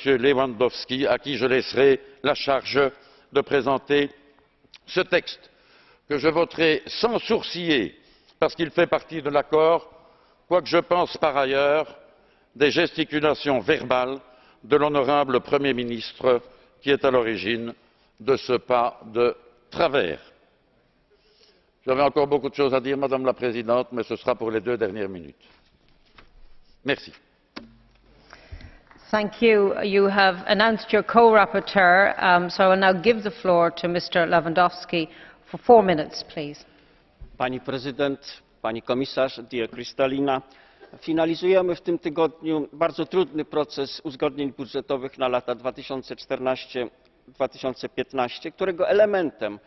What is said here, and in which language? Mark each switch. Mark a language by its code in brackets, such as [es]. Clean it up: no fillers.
[fr] Lewandowski, à qui je laisserai la charge de présenter ce texte, que je voterai sans sourciller, parce qu'il fait partie de l'accord, quoique je pense par ailleurs des gesticulations verbales de l'honorable Premier ministre qui est à l'origine de ce pas de travers. J'avais encore beaucoup de choses à dire, Madame la Présidente, mais ce sera pour les 2 dernières minutes. Merci. [en] Thank you. You have announced your co-rapporteur, so I will now give the floor to Mr Lewandowski for 4 minutes, please. [pl] Pani Prezydent, Pani Komisarz, dear Kristalina, finalizujemy w tym tygodniu bardzo trudny proces uzgodnień budżetowych na lata 2014–2015, którego elementem